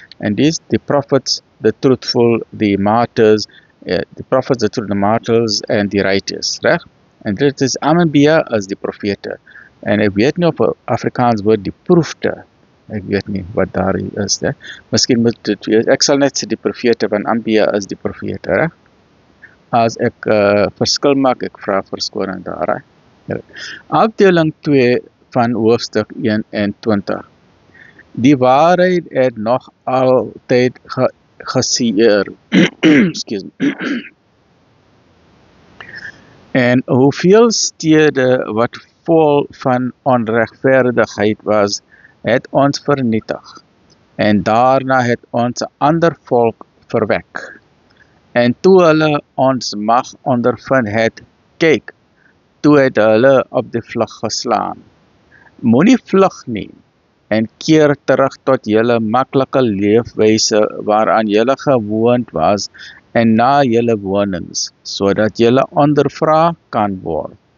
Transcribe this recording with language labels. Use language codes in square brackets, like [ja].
[en] And these, the prophets, the truthful, the martyrs, the prophets, the truthful, the martyrs and the righteous, right? [af] En dit is Anbiya as die profete. En ek weet nie of 'n Afrikaans woord die proefte, ek weet nie wat daar is, hè. Miskien moet dit wees, ek sal net sê die profete, want Anbiya is die profete, reg? As ek verskil maak, ek vra verskoning daar, reg? Afdeling 2 van hoofstuk 21. Die waarheid het nog altyd gesieer. [en] Excuse me. [af] En hoeveel stede wat vol van onregverdigheid was, het ons vernietig. En daarna het ons 'n ander volk verwek. En toe hulle ons mag ondervind het, kyk, toe het hulle op die vlug geslaan. Moenie vlug nie, en keer terug tot julle maklike leefwyse waaraan julle gewoond was, en na julle wonings, sodat julle ondervra kan word.